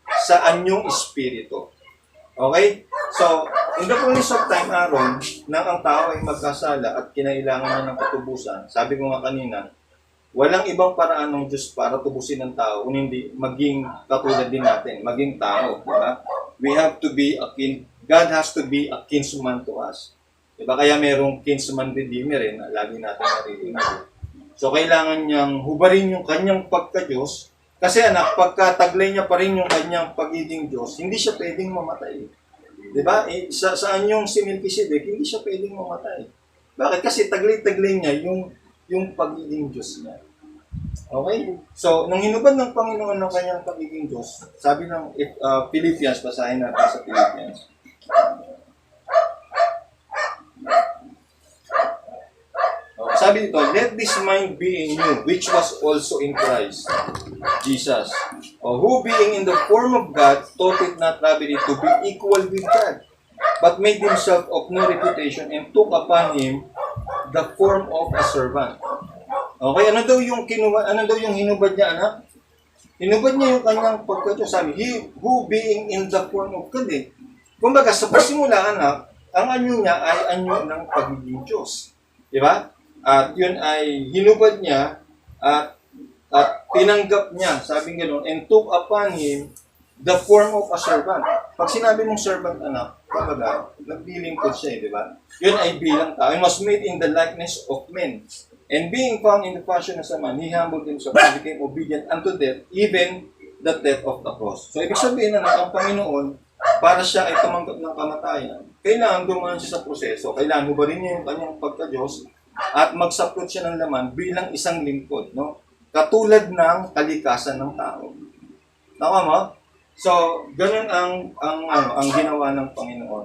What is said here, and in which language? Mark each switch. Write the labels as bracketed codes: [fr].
[tl] Sa anyong espiritu. Okay? [en] So, in the fullness of time, [tl] Aaron, nang ang tao ay magkasala at kinailangan niya ng katubusan, sabi ko nga kanina, walang ibang paraan ng Diyos para tubusin ng tao kung hindi maging katulad din natin, maging tao. Diba? [en] We have to be God has to be a kinsman to us. [tl] Diba? Kaya merong kinsman redeemer na lagi natin naririnig. So, kailangan niyang hubarin yung kanyang pagka-Diyos kasi anak, pagkataglay niya pa rin yung kanyang pagiging Diyos, hindi siya pwedeng mamatay. Diba? Saan yung si Melchizedek, hindi siya pwedeng mamatay. Bakit? Kasi taglay-taglay niya yung pagiging Diyos niya. Okay? So, nung hinubad ng Panginoon ng kanyang pagiging Diyos, sabi ng Philippians, basahin natin sa Philippians. Sabi dito, [en] let this mind be in you, which was also in Christ Jesus, who being in the form of God, thought it not robbery to be equal with God, but made himself of no reputation and took upon him the form of a servant. [tl] Okay, ano daw yung hinubad niya, anak? Hinubad niya yung kanyang pagka-Diyos. [en] Sabi, he who being in the form of God eh. [tl] Kumbaga, sa pasimula, anak, ang anyo niya ay anyo ng pagiging Diyos. Diba? At yun ay hinubad niya at tinanggap niya, sabi gano'n, [en] and took upon him the form of a servant. [tl] Pag sinabi mong servant, anak, kumbaga, naglilingkod siya, di ba? Yun ay bilang tao. [en] He was made in the likeness of men. And being found in the fashion as a man, he humbled himself and became obedient unto death, even the death of the cross. [tl] So, ibig sabihin na ang Panginoon, para siya ay tumanggap ng kamatayan, kailangan dumaan siya sa proseso. Kailangan hubarin niya yung kanyang pagka-Diyos at magsaplot siya ng laman bilang isang lingkod, no? Katulad ng kalikasan ng tao. Tama mo? So, ganun ang ginawa ng Panginoon.